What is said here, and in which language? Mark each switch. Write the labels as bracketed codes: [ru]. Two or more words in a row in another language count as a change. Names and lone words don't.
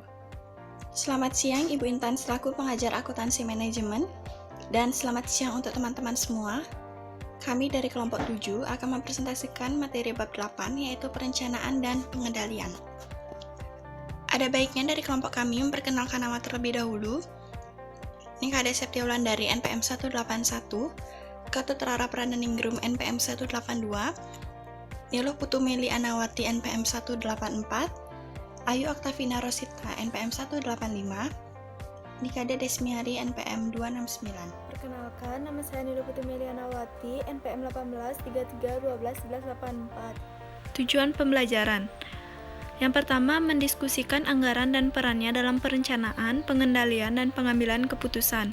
[id] Selamat siang Ibu Intan selaku pengajar akuntansi manajemen, dan selamat siang untuk teman-teman semua. Kami dari kelompok 7 akan mempresentasikan materi bab 8 yaitu perencanaan dan pengendalian. Ada baiknya dari kelompok kami memperkenalkan nama terlebih dahulu. Nikade Septiaulandari NPM 181, Ketut Rara Prananingrum NPM 182, Niluh Putumeli Anawati NPM 184, Ayu Oktavina Rosita NPM 185, Nikade Desmiari NPM 269. Perkenalkan, nama saya Niluh Putumeli Anawati, NPM 18 33 12 11 84. Tujuan pembelajaran. Yang pertama, mendiskusikan anggaran dan perannya dalam perencanaan, pengendalian, dan pengambilan keputusan.